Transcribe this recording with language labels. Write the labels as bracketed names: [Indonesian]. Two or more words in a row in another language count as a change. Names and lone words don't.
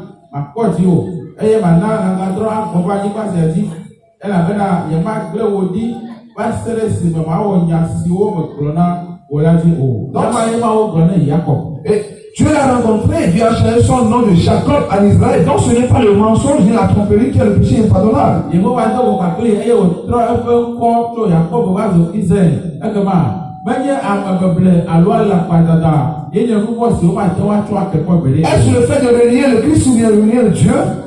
[Ewe] akɔdzi o eye mana aŋadrɔ akɔva anyigba sia dzi elabena yemagblẽ wò ɖi va se ɖe esime mawɔ nya siwo megblɔ na wò la dzi o. Yemawo gblɔ ne Yakob. [French] Dieu l'a rencontré, Dieu a changé son nom de Jacob à Israël. Donc ce n'est pas le mensonge ni la tromperie qui est le péché impardonnable. Est-ce le fait de renier le Christ ou bien renier le Dieu?